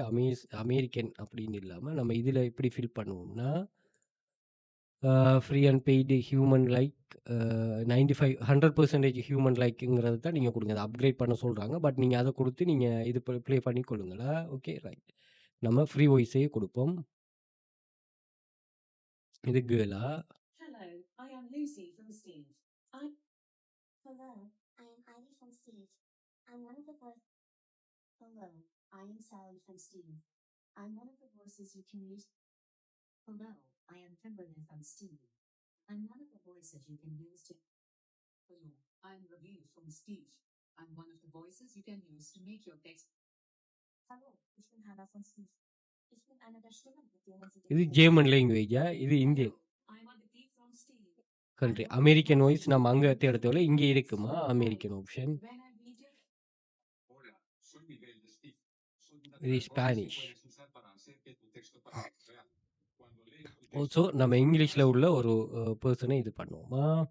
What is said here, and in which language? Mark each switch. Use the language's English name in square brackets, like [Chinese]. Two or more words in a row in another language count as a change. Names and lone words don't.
[Tamil] அமெரிக்கன் அப்படின்னு இல்லாம நம்ம இதில எப்படி ஃபில் பண்ணுவோம்னா, [English] free and paid human like 100% human like [Tamil] தான் நீங்க குடுங்க. அத அப்கிரேட் பண்ண சொல்றாங்க. பட் நீங்க அத குடுத்து நீங்க இது ப்ளே பண்ணி கொள்ளுங்களா. [English] Okay right. [Tamil] நம்ம [English] free voice [Tamil] குடுப்போம். இது கேர்ளா? [English] Hello, I am Lucy from Steve. Hello, I am Ivy from Steve. I'm one of the Hello, I am Sally from Steve. I'm one of the voices you can use. Hello, I am Kimberly from Steve. I'm one of the voices you can use to. Hello, I'm Ravi from Steve. I'm one of the voices you can use to make your text. [German] Hallo, ich bin Hannah von Steve. Ich bin eine der Stimmen, mit denen Sie [Tamil] இது ஜெர்மன் லாங்குவேஜா? இது [English] Indian country. American voice [Tamil] நம்ம அங்க தேடத்தேவல. இங்க இருக்குமா [English] American option? [Tamil] இது ஸ்பானிஷ். ஸோ நம்ம இங்கிலீஷ்ல உள்ள ஒரு பெர்சனை இது பண்ணுவோமா?